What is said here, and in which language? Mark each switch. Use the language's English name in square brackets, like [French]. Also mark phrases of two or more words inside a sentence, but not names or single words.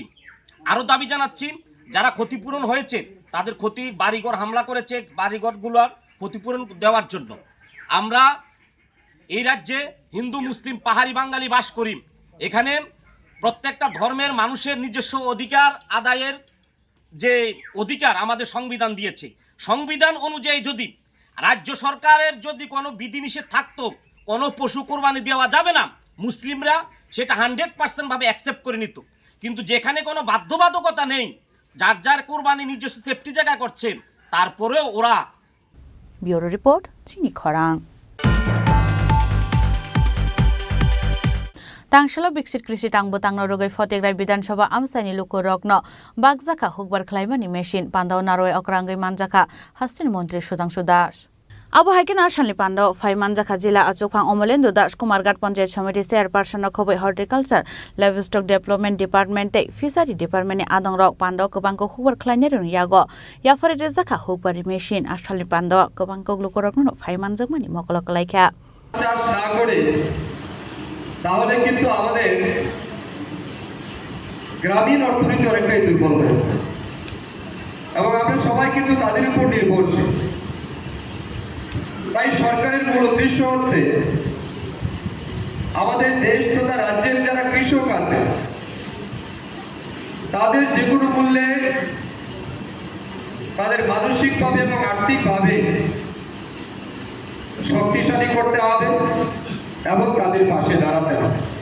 [Bangla] আরও দাবি জানাচ্ছি যারা ক্ষতিপূরণ হয়েছে তাদের বাড়িঘর হামলা করেছে বাড়িঘরগুলোর ক্ষতিপূরণ দেওয়ার জন্য আমরা এই রাজ্যে হিন্দু মুসলিম পাহাড়ি বাঙালি বাস করি এখানে প্রত্যেকটা ধর্মের মানুষের নিজস্ব অধিকার আদায়ের যে অধিকার আমাদের সংবিধান দিয়েছে সংবিধান অনুযায়ী যদি রাজ্য সরকারের যদি কোনো বিধিনিষেধ থাকতো কোনো পশু কোরবানি দেওয়া যাবে না, মুসলিমরা সেটা 100% ভাবে অ্যাকসেপ্ট করে নিত। কিন্তু যেখানে কোনো বাধ্যবাধকতা নেই, যার যার কোরবানি নিজস্ব সেফটি জায়গা করছে, তারপরেও ওরা। ব্যুরো রিপোর্ট, চিনি খরাং। [Kok Borok] तांगशला बिकसित कृषि तांगबो तांगनो रोगै फतेग्राय विधानसभा आमसानि लुको रग्न बागजाखा हुकबार खलाइमानि मेशिन पान्दाव नारय अक्रांगै मानजाखा हास्टेल मन्त्री सुधांशु दास आबो हाइकेन आसामनि पान्दाव फाइ मानजाखा जिल्ला आचुकफां अमलेन्दु दास कुमारघाट पंचायत समिति चेयारपार्सन खबै [English] horticulture livestock development department fishery [Kok Borok] डिपार्टमेन्टनि आदंरक पान्दाव गोबांखौ हुकबार खलाइनाय रं यागो याफारि रेजाखा हुकबारि मेशिन आसामनि पान्दाव गोबांखौ लुको रग्न फाइ मानजाकमानि मकलक लाइखा [Bangla] চাষ না করে তাহলে কিন্তু আমাদের গ্রামীণ অর্থনীতি অনেকটাই দুর্বল হয়ে এবং আমরা সবাই কিন্তু তাদের উপর নির্ভরশীল। তাই সরকারের মূল উদ্দেশ্য হচ্ছে আমাদের দেশ তথা রাজ্যের যারা কৃষক আছে তাদের যে কোনো মূল্যে তাদের মানসিকভাবে এবং আর্থিকভাবে শক্তিশালী করতে হবে এবং তাদের পাশে দাঁড়াতে হবে।